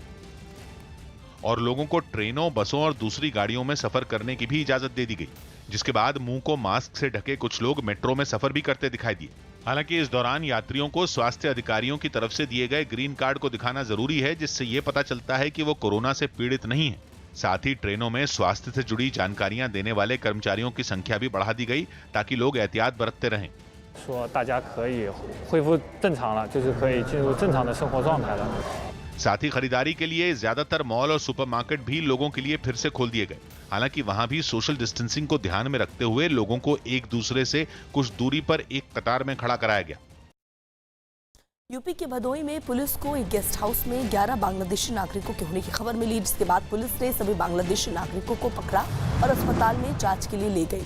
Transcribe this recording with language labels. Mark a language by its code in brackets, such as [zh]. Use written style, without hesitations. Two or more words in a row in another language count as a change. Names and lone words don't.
[hi] और लोगों को ट्रेनों, बसों और दूसरी गाड़ियों में सफर करने की भी इजाजत दे दी गई, जिसके बाद मुंह को मास्क से ढके कुछ लोग मेट्रो में सफर भी करते दिखाई दिए। हालांकि इस दौरान यात्रियों को स्वास्थ्य अधिकारियों की तरफ से दिए गए [en] green card [hi] को दिखाना जरूरी है, जिससे ये पता चलता है कि वो कोरोना से पीड़ित नहीं है। साथ ही ट्रेनों में स्वास्थ्य से जुड़ी जानकारियां देने वाले कर्मचारियों की संख्या भी बढ़ा दी गई ताकि लोग एहतियात बरतते रहें। [zh] 说大家可以恢复正常了，就是可以进入正常的生活状态了。 [hi] साथ ही खरीदारी के लिए ज्यादातर मॉल और सुपरमार्केट भी लोगों के लिए फिर से खोल दिए गए। हालांकि वहां भी [en] social distancing [hi] को ध्यान में रखते हुए लोगों को एक दूसरे से कुछ दूरी पर एक कतार में खड़ा कराया गया। यूपी के भदोही में पुलिस को एक [en] guest house [hi] में 11 बांग्लादेशी नागरिकों के होने की खबर मिली, जिसके बाद पुलिस ने सभी बांग्लादेशी नागरिकों को पकड़ा और अस्पताल में जांच के लिए ले गई।